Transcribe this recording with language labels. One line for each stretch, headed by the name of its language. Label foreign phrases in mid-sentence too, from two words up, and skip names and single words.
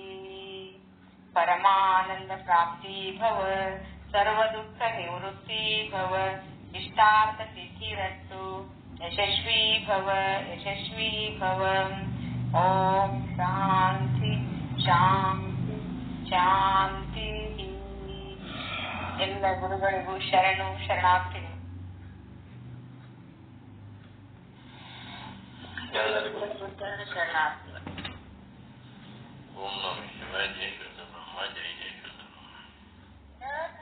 Sanskrit: परमानंद प्राप्ति भव, सर्वदुःख निवृत्ति भव, इष्टार्थ सिद्धिरस्तु, यशस्वी भव यशस्वी भव। ओम शांति शांति ಶಾಂತಿ.
Kannada: ಎಲ್ಲ ಗುರುಗಳಿಗೂ ಶರಣು ಶರಣಾರ್ಥಿ. ಎಲ್ಲರಿಗೂ ಶರಣಾರ್ಥಿ.
Sanskrit: ಓಂ ನಮಃ ಶಿವಾಯ. ಜೈ ಶ್ರೀ ಬ್ರಹ್ಮ. ಜೈ ಜೈ ಶ್ರೀ.